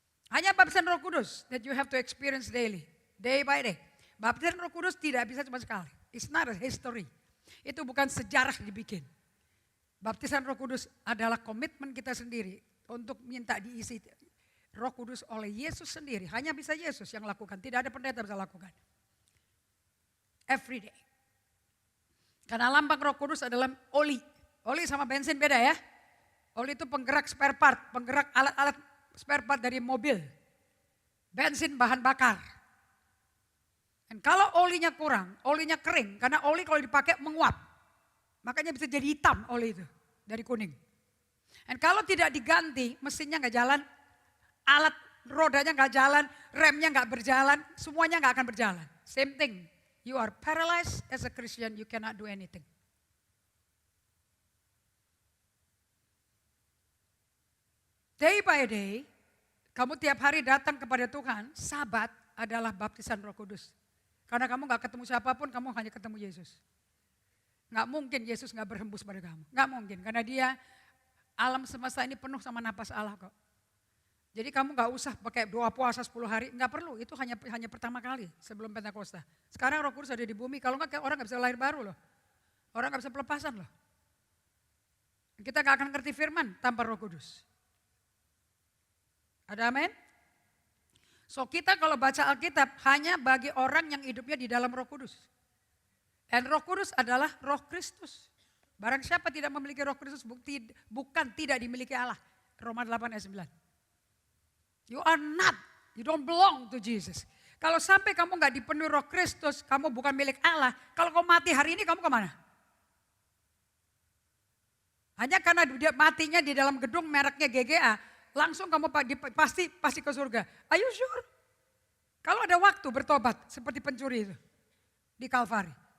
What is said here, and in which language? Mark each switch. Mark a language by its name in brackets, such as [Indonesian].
[Indonesian] Hanya baptisan Roh Kudus [English] that you have to experience daily, day by day. [Indonesian] Baptisan Roh Kudus tidak bisa cuma sekali. [English] It's not a history. [Indonesian] Itu bukan sejarah dibikin. Baptisan Roh Kudus adalah komitmen kita sendiri untuk minta diisi Roh Kudus oleh Yesus sendiri. Hanya bisa Yesus yang lakukan, tidak ada pendeta bisa lakukan. [English] Every day. [Indonesian] Karena lambang Roh Kudus adalah oli. Oli sama bensin beda ya. Oli itu penggerak spare part, penggerak alat-alat spare part dari mobil. Bensin bahan bakar. Dan kalau olinya kurang, olinya kering. Karena oli kalau dipakai menguap. Makanya bisa jadi hitam oli itu dari kuning. Dan kalau tidak diganti, mesinnya nggak jalan, alat rodanya nggak jalan, remnya nggak berjalan, semuanya nggak akan berjalan. [English] Same thing, you are paralyzed as a Christian, you cannot do anything. Day by day, [Indonesian] kamu tiap hari datang kepada Tuhan, Sabat adalah baptisan Roh Kudus. Karena kamu gak ketemu siapapun, kamu hanya ketemu Yesus. Gak mungkin Yesus gak berhembus pada kamu. Gak mungkin, karena dia alam semesta ini penuh sama napas Allah kok. Jadi kamu gak usah pakai doa puasa 10 hari, gak perlu. Itu hanya pertama kali sebelum Pentakosta. Sekarang Roh Kudus ada di bumi, kalau enggak orang gak bisa lahir baru loh. Orang gak bisa pelepasan loh. Kita gak akan ngerti firman tanpa Roh Kudus. Ada amin? So kita kalau baca Alkitab hanya bagi orang yang hidupnya di dalam Roh Kudus. Dan Roh Kudus adalah Roh Kristus. Barang siapa tidak memiliki Roh Kristus bukan tidak dimiliki Allah. Roma 8 ayat 9. [English] You are not, you don't belong to Jesus. [Indonesian] Kalau sampai kamu gak dipenuhi Roh Kristus, kamu bukan milik Allah. Kalau kamu mati hari ini, kamu kemana? Hanya karena dia matinya di dalam gedung mereknya GGA, langsung kamu pasti ke surga. [English] Are you sure? [Indonesian] Kalau ada waktu bertobat seperti pencuri itu di Kalvari.